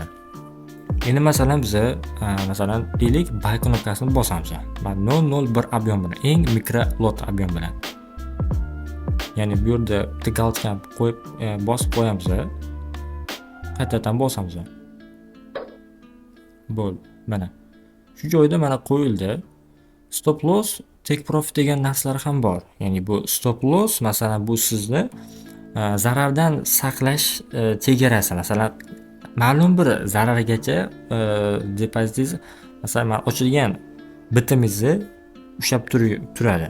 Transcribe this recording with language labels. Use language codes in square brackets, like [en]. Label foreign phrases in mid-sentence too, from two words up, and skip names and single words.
[uz] Endi masalan biz masalan deylik buy knopkasini bosamiz. Mana 001 ob'yom bilan, eng mikro lot ob'yom bilan. Ya'ni bu yerda galchka qo'yib bosib qo'yamiz. Qaytadan bosamiz. Bo'ldi. Mana shu joyda mana qo'yildi. [en] Stop loss, take profit [uz] degan narsalar ham bor. Ya'ni bu [en] stop loss [uz] masalan bu sizni zarardan saqlash chegarasi. Masalan, ma'lum bir zarargacha depozitingiz masalan ochilgan bitimingizni ushlab turadi.